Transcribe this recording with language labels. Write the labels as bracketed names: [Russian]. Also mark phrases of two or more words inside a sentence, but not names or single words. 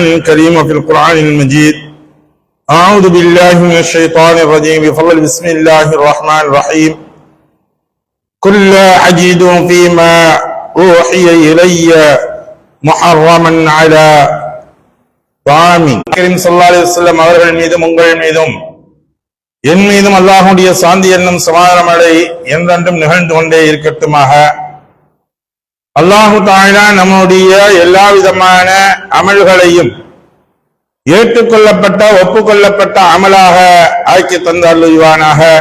[Arabic] الكريم وفي القرآن المجيد أعوذ بالله من الشيطان الرجيم بفضل بسم الله الرحمن الرحيم قل لا أجد فيما أوحي إلي محرما على طعام كريم صلى الله عليه وسلم [Tamil] அவர்கள் மீதும் உங்கள் மீதும் என் மீதும் அல்லாஹ்வுடைய சாந்தி என்னும் சமாதானமழை என்றென்றும் நிகழ்ந்து கொண்டே இருக்கட்டுமாக. [Arabic] الله تعالى [Tamil] நம்முடைய எல்லா விதமான அமல்களையும் ஏற்றுக்கொள்ளப்பட்ட ஒப்புக்கொள்ளப்பட்ட அமலாக ஆக்கி தந்தருள்வானாக.